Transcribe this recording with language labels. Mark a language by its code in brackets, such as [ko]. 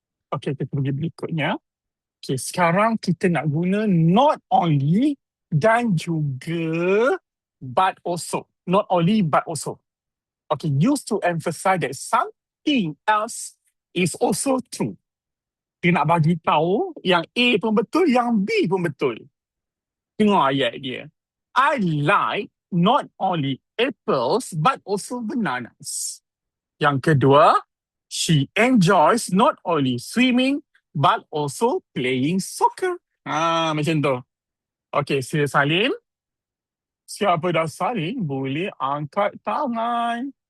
[ms] Okey, kita pergi berikutnya. Okey, sekarang kita nak guna not only dan juga but also. [en] Not only but also. Okay, used to emphasize that something else is also true. [ms] Dia nak bagi tahu yang A pun betul, yang B pun betul. Tengok ayat dia. [en] I like not only apples but also bananas. [ms] Yang kedua, [en] she enjoys not only swimming but also playing soccer. [ms] Macam tu. Okay, sila salin. Siapa dah salin, boleh angkat tangan.